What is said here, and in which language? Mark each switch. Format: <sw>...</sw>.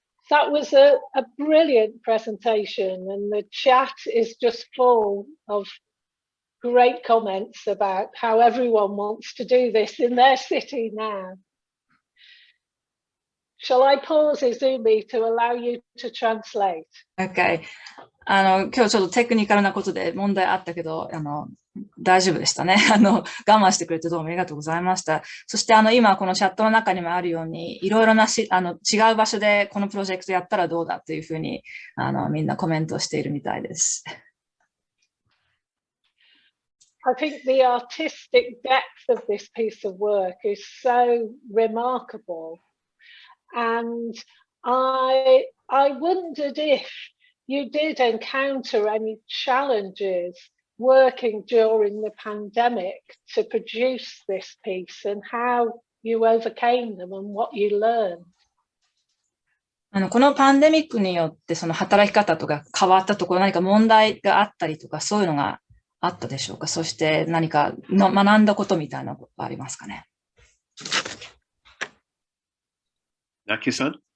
<en>That was a brilliant presentation, and the chat is just full of great comments about how everyone wants to do this in their city now. Shall I pause Izumi to allow you to translate? Okay.</en> <ja>今日ちょっとテクニカルなことで問題あったけど、大丈夫でしたね。我慢してくれてどうもありがとうございました。そして今このチャットの中にもあるように、いろいろな違う場所でこのプロジェクトやったらどうだというふうに、みんなコメントしているみたいです。</ja> <en>I think the artistic depth of this piece of work is so remarkable. And I wondered if you did encounter any challenges working during the pandemic to produce this piece, and how you overcame them and what you learned.</en> <ja>このパンデミックによってその働き方とか変わったところ、何か問題があったりとか、そういうのがあったでしょうか。そして何か学んだことみたいなことありますかね。 Naokiさん、</ja>